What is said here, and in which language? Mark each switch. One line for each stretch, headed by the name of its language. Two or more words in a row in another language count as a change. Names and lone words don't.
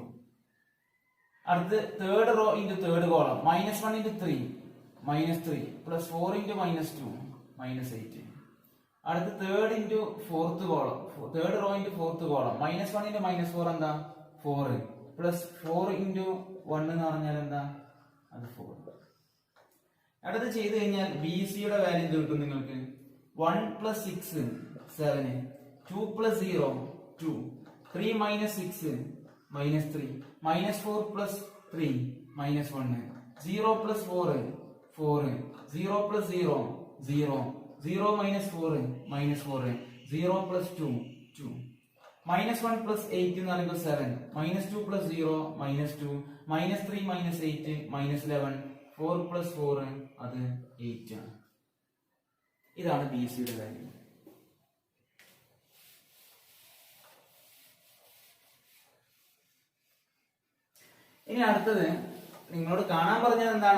Malayalam: അടുത്ത്
English: third row into third column
Malayalam: -1 into 3 -3 പ്ലസ് 4 into -2 -8. അടുത്ത്
English: third into fourth column third row into fourth column
Malayalam: -1 into -4 എന്താ 4 പ്ലസ് 4 into 1 എന്ന് പറഞ്ഞാൽ എന്താ അത് 4. അടുത്ത് ചെയ്ത് കഴിഞ്ഞാൽ BC യുടെ വാല്യൂ എന്ത് കിട്ടും നിങ്ങൾക്ക്?
English: 1 plus 6 7 2 plus 0 2 3 minus 6 -3 -4 plus 3 -1 0 plus 4 4 0 plus 0 0 0 minus 4 -4 0 plus 2 2 -1 പ്ലസ് 8
Malayalam: എന്ന് പറയുമ്പോൾ
English: 7, -2 പ്ലസ് 0 -2, -3 മൈനസ് 8 -11, 4 പ്ലസ് 4
Malayalam: അത് 8 ആണ്. ഇതാണ് ബി സിയുടെ വാല്യൂ. ഇനി അടുത്തത് നിങ്ങളോട് കാണാൻ പറഞ്ഞത് എന്താണ്?